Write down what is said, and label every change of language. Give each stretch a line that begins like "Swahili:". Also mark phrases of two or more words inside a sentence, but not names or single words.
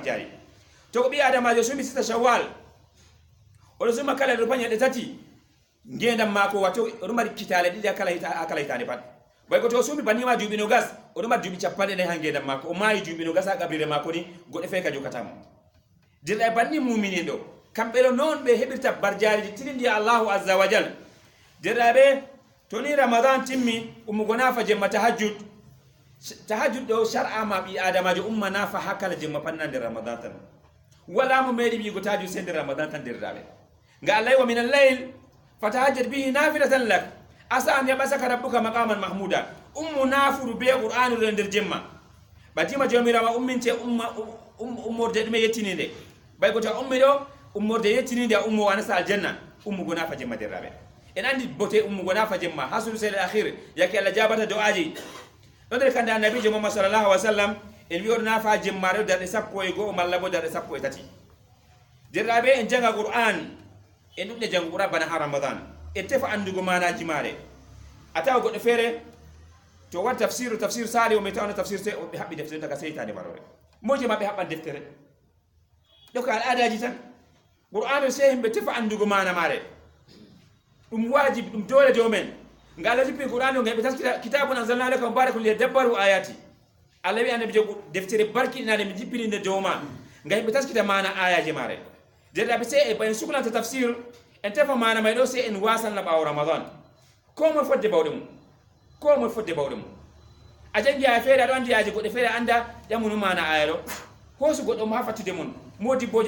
Fula: jari to ko ɓi adamajo sumi sita shawwal oɗo suma kala ɗo pa ñalɗe tati ngendam mako wato oɗo mari kitale ɗiɗi ha kala hitande pat bay ko to sumi banima duuɓi no gas oɗo mari duuɓi capanɗe nayi ha ngendam mako o maayi duuɓi no gas ha qabrire mako ni goɗɗo fe ka jokatamo dirɗa banni mumini ɗo kamɓe ɗo noon ɓe heɓirta barjariji tilindi
Arabic: الله عز وجل
Fula: dirɗaɓe to ni ramadan timmi ummugo nafa jemma tahajjud ɗo shar'ama ɓi adamajo umma nafa ha kala jemma panna nder ramadan tan wala mo meeɗi wiigo tahajjud se nder ramadan tan dirɗaɓe nga Allah
Arabic: ومن الليل فتهجد به نافلة لك عسى أن يبعثك ربك مقاما محمودا
Fula: ummu nafuru be qur'anu nder jemma batima jomirawa umminte ummorde ɗume yettininde bay ko ta ummi ɗo ummorde yettininde a ummo anasa aljanna ummugo nafa jemma derraɓe en andi bote ummugo nafa jemma ha
Arabic: الثلث الأخير
Fula: yake Allah jabata do'aji ɗo nder kande annabijo Muhammad
Arabic: صلى الله عليه وسلم
Fula: en wi oɗo nafa jemmare darɗe sappo e go'o malla bo darɗe sappo e tati derraɓe en janga qur'an en ɗuɗɗe jango qur'an bana ha ramadan en tefa andugo manaji maare a tawa goɗɗo feere to wat tafsir sali o mi tawna tafsir se ɓe haɓɓi deftere daga seytane warore moje ma ɓe haɓɓan deftere ɗo ko al'adaji tan qur'an se himɓe tefa andugo mana maare ɗum wajibi ɗum dole dow men nga Allah jippi qur'an o ngeɓe taskita
Arabic: كتاب أنزلنا إليك مبارك ليدبروا آيات
Fula: Allah wi annabi jogo deftere barkiɗinade mi jippininde dow ma nga himɓe taskita mana ayaji maare derɗaɓe se e en suklanta tafsir en tefa mana may ɗo se en wasalna ɓawo ramadan ko moe fodde bawɗe mum ko moe fodde bawɗe mum a jangi aya feere aɗo andi yaji goɗɗe feere anda ƴamunu mana aya ɗo hoosu goɗɗo mo ha fattude mon modi bojoy